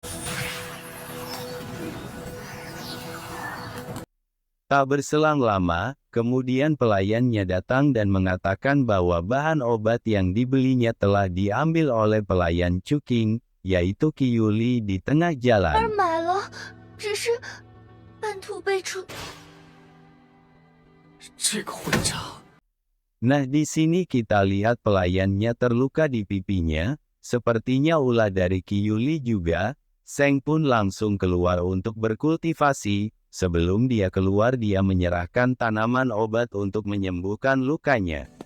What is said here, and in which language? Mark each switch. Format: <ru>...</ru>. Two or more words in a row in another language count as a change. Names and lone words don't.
<id>Tak berselang lama, kemudian pelayannya datang dan mengatakan bahwa bahan obat yang dibelinya telah diambil oleh pelayan Chuking, yaitu Qiyuli di tengah jalan.</id> <zh>买了，只是半途被出。这个混账！</zh> <id>Nah, di sini kita lihat pelayannya terluka di pipinya, sepertinya ulah dari Qiyuli juga. Seng pun langsung keluar untuk berkultivasi. Sebelum dia keluar, dia menyerahkan tanaman obat untuk menyembuhkan lukanya.</id>